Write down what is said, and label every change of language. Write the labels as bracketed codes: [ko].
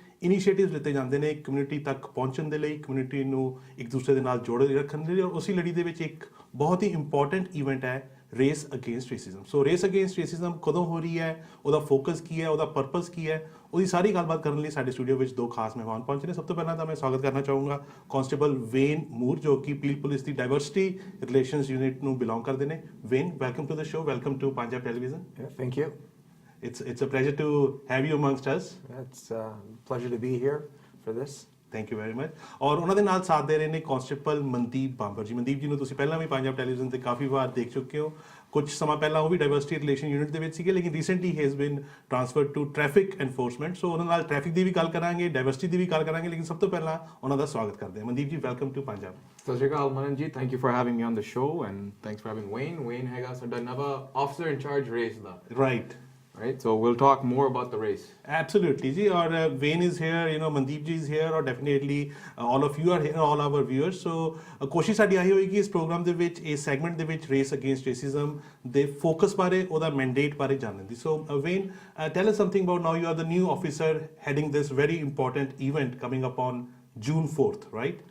[pa] Initiatives ਲਿੱਤੇ ਜਾਂਦੇ ਨੇ ਕਮਿਊਨਿਟੀ ਤੱਕ ਪਹੁੰਚਣ ਦੇ ਲਈ ਕਮਿਊਨਿਟੀ ਨੂੰ ਇੱਕ ਦੂਸਰੇ ਦੇ ਨਾਲ ਜੋੜੇ ਰੱਖਣ ਦੇ ਲਈ ਔਰ ਉਸੇ ਲੜੀ ਦੇ ਵਿੱਚ ਇੱਕ ਬਹੁਤ ਹੀ ਇੰਪੋਰਟੈਂਟ ਇਵੈਂਟ ਹੈ ਰੇਸ ਅਗੇਂਸਟ ਰੇਸਿਜ਼ਮ ਸੋ ਰੇਸ ਅਗੇਂਸਟ ਰੇਸਿਜ਼ਮ ਕਦੋਂ ਹੋ ਰਹੀ ਹੈ ਉਹਦਾ ਫੋਕਸ ਕੀ ਹੈ ਉਹਦਾ ਪਰਪਸ ਕੀ ਹੈ ਉਹਦੀ ਸਾਰੀ ਗੱਲਬਾਤ ਕਰਨ ਲਈ ਸਾਡੇ ਸਟੂਡੀਓ ਵਿੱਚ ਦੋ ਖਾਸ ਮਹਿਮਾਨ ਪਹੁੰਚੇ ਨੇ ਸਭ ਤੋਂ ਪਹਿਲਾਂ ਤਾਂ ਮੈਂ ਸਵਾਗਤ ਕਰਨਾ ਚਾਹੂੰਗਾ ਕਾਂਸਟੇਬਲ ਵੇਨ ਮੂਰ ਜੋ ਕਿ ਪੀਲ ਪੁਲਿਸ ਦੀ ਡਾਈਵਰਸਿਟੀ ਰਿਲੇਸ਼ਨਸ ਯੂਨਿਟ ਨੂੰ ਬਿਲੋਂਗ ਕਰਦੇ ਨੇ vein [en] Welcome to the show welcome to Punjab television Thank you. It's a pleasure to have you amongst us. It's a pleasure to be here for this. [pa] Thank you very much ਔਰ ਉਹਨਾਂ ਦੇ ਨਾਲ ਸਾਥ ਦੇ ਰਹੇ ਨੇ ਕਾਂਸਟੇਬਲ ਮਨਦੀਪ ਬਾਂਬਰ ਜੀ ਮਨਦੀਪ ਜੀ ਨੂੰ ਤੁਸੀਂ ਪਹਿਲਾਂ ਵੀ ਪੰਜਾਬ ਟੈਲੀਵਿਜ਼ਨ ਤੇ ਕਾਫੀ ਵਾਰ ਦੇਖ ਚੁੱਕੇ ਹੋ ਕੁਝ ਸਮਾਂ ਪਹਿਲਾਂ ਉਹ ਵੀ ਡਾਈਵਰਸਿਟੀ ਰਿਲੇਸ਼ਨ ਯੂਨਿਟ ਦੇ ਵਿੱਚ ਸੀਗੇ ਲੇਕਿਨ recently he [en] has been transferred to traffic enforcement [pa] ਸੋ ਉਹਨਾਂ ਨਾਲ ਟ੍ਰੈਫਿਕ ਦੀ ਵੀ ਗੱਲ ਕਰਾਂਗੇ ਡਾਈਵਰਸਿਟੀ ਦੀ ਵੀ ਗੱਲ ਕਰਾਂਗੇ ਲੇਕਿਨ ਸਭ ਤੋਂ ਪਹਿਲਾਂ ਉਹਨਾਂ ਦਾ ਸਵਾਗਤ ਕਰਦੇ ਹਾਂ ਮਨਦੀਪ ਜੀ ਵੈਲਕਮ ਟੂ ਪੰਜਾਬ [en] ਸਤਿ ਸ਼੍ਰੀ ਅਕਾਲ Manan ji thank you for having me on the show and thanks for having Wayne [pa] ਹੈਗਾ ਸਾਡਾ ਨਵਾਂ [en] officer in charge race ਦਾ right right so we'll talk more about the race absolutely ji or Wayne is here Mandeep ji is here or definitely all of you are here all our viewers so [pa] ਕੋਸ਼ਿਸ਼ ਸਾਡੀ ਆਹੀ ਹੋਏਗੀ ਇਸ programme ਦੇ ਵਿੱਚ ਇਸ segment ਦੇ ਵਿੱਚ ਰੇਸ ਅਗੇਂਸਟ ਰੇਸਿਜ਼ਮ ਦੇ ਫੋਕਸ ਬਾਰੇ ਉਹਦਾ ਮੈਂਡੇਟ ਬਾਰੇ ਜਾਣਨ ਦੀ ਸੋ [en] Wayne tell us something about now you are the new officer heading this very important event coming up on June 4th right